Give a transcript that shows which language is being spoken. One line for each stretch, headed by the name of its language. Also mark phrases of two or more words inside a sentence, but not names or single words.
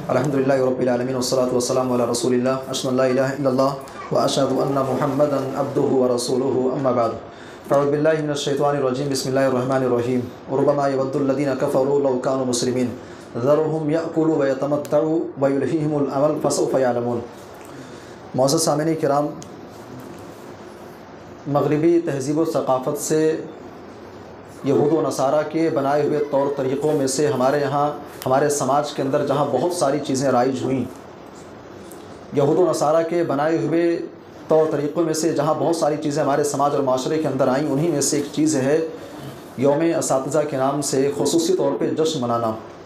Arabic: الحمد لله رب العالمين والصلاة والسلام على رسول الله أشهد أن لا إله إلا الله وأشهد أن محمدا عبده ورسوله أما بعد فأعوذ بالله من الشيطان الرجيم بسم الله الرحمن الرحيم ربما يود الذين كفروا لو كانوا مسلمين ذرهم يأكلوا ويتمتعوا ويلههم الأمل فسوف يعلمون.
Urdu: موجود سامعین کرام، مغربی تہذیب و ثقافت سے یہود و نصاریٰ کے بنائے ہوئے طور طریقوں میں سے ہمارے یہاں ہمارے سماج کے اندر جہاں بہت ساری چیزیں رائج ہوئی، یہود و نصاریٰ کے بنائے ہوئے طور طریقوں میں سے جہاں بہت ساری چیزیں ہمارے سماج اور معاشرے کے اندر آئیں، انہی میں سے ایک چیز ہے یوم اساتذہ کے نام سے خصوصی طور پہ جشن منانا.